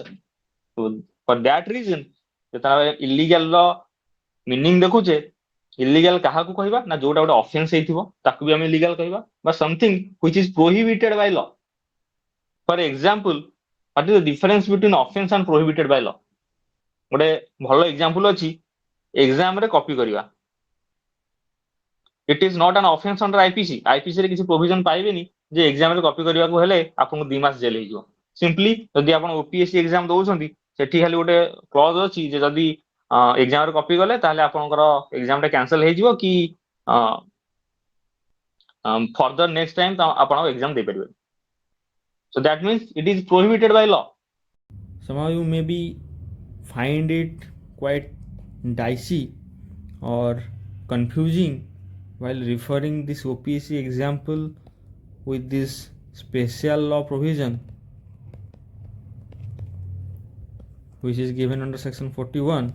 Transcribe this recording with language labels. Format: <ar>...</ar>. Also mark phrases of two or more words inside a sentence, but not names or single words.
<en>for that reason</en> <or>ଯେତେବେଳେ ଇଲିଗାଲ ର ମିନିଂ ଦେଖୁଛେ, ଇଲିଗାଲ କାହାକୁ କହିବା ନା ଯୋଉଟା ଗୋଟେ ଅଫେନ୍ସ ହେଇଥିବ ତାକୁ ବି ଆମେ ଇଲିଗାଲ କହିବା, ବା</or> <en>something which is prohibited by law. for example, what is the difference between offense and prohibited by law?</en> <or>ଗୋଟେ ଭଲ ଏକ୍ସାମ୍ପଲ ଅଛି, ଏକ୍ସାମ ରେ କପି କରିବା।</or> <en>It is not an offence under IPC.</en> <or>ଆଇପିସି ରେ କିଛି ପ୍ରୋଭିଜନ ପାଇବେନି ଯେ ଏକ୍ସାମ ରେ କପି କରିବାକୁ ହେଲେ ଆପଣଙ୍କୁ 2 ମାସ ଜେଲ ହେଇଯିବ। ସିମ୍ପଲି ଯଦି ଆପଣ ଓପିଏସସି ଏକ୍ସାମ ଦଉଛନ୍ତି ସେଠି ଖାଲି ଗୋଟେ କ୍ଲଜ ଅଛି ଯେ ଯଦି ଏକ୍ସାମ ରେ କପି ଗଲେ ତାହେଲେ ଆପଣଙ୍କର ଏକ୍ସାମ ଟା କ୍ୟାନସଲ ହେଇଯିବ କି</or> <en>further next time</en> <or>ଆପଣ ଏକ୍ସାମ ଦେଇପାରିବେ।</or> <en>So that means it is prohibited by law. Somehow you maybe find it quite dicey or confusing while referring this OPSC example with this special law provision which is given under section 41.</en>